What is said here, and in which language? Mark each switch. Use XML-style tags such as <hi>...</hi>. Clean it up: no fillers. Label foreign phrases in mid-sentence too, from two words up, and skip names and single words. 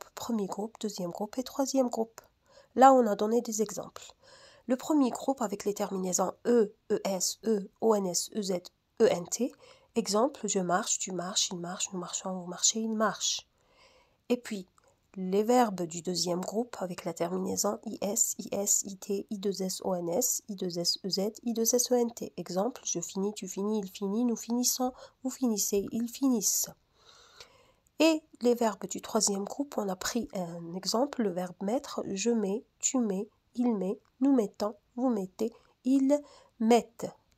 <fr>Premier groupe, deuxième groupe et troisième groupe. Là, on a donné des exemples. Le premier groupe avec les terminaisons E, ES, E, ONS, EZ, ENT. Exemple, je marche, tu marches, il marche, nous marchons, vous marchez, il marche. Et puis, les verbes du deuxième groupe avec la terminaison IS, IS, IT, I2S, ONS, I2S, EZ, I2S, ENT. Exemple, je finis, tu finis, il finit, nous finissons, vous finissez, ils finissent. Et les verbes du troisième groupe, on a pris un exemple, le verbe mettre, je mets, tu mets, il met, nous mettons, vous mettez, ils mettent.</fr>